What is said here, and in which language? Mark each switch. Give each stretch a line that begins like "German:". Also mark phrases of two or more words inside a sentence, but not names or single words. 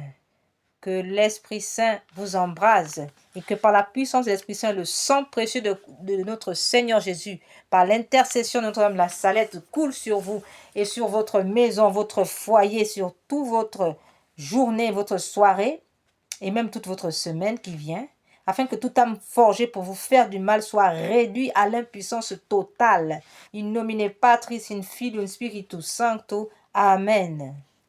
French: Que l'Esprit Saint vous embrase et que par la puissance de l'Esprit Saint, le sang précieux de notre Seigneur Jésus, par l'intercession de Notre-Dame la Salette, coule sur vous et sur votre maison, votre foyer, sur toute votre journée, votre soirée et même toute votre semaine qui vient, afin que toute âme forgée pour vous faire du mal soit réduite à l'impuissance totale.
Latin: In nomine Patris, in Filio, in Spiritus Sancto. Amen.